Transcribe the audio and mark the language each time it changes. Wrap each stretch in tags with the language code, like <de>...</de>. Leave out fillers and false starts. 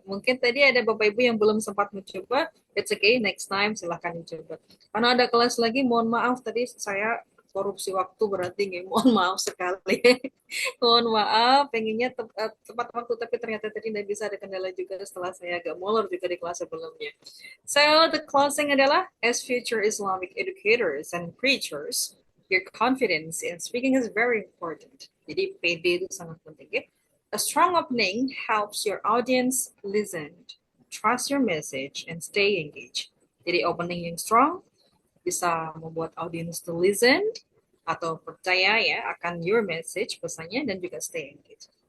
<id>Mungkin tadi ada Bapak Ibu yang belum sempat mencoba,</id> <en>it's okay, next time</en> <id>silahkan mencoba. Karena ada kelas lagi, mohon maaf tadi saya korupsi waktu berarti nggih, mohon maaf sekali. Mohon maaf, pengennya tepat waktu tapi ternyata tadi tidak bisa, ada kendala juga setelah saya agak molor juga di kelas sebelumnya.</id> <en>So the closing</en> <id>adalah,</id> <en>as future Islamic educators and preachers, your confidence in speaking is very important.</en> <id>Jadi PD itu sangat penting ya.</id> <en>A strong opening helps your audience listen, trust your message, and stay engaged.</en> <id>Jadi opening yang strong bisa membuat audience</id> <en>to listen</en> <id>atau percaya ya akan</id> <en>your message,</en> <id>pesannya, dan juga</id> <en>stay engaged.</en>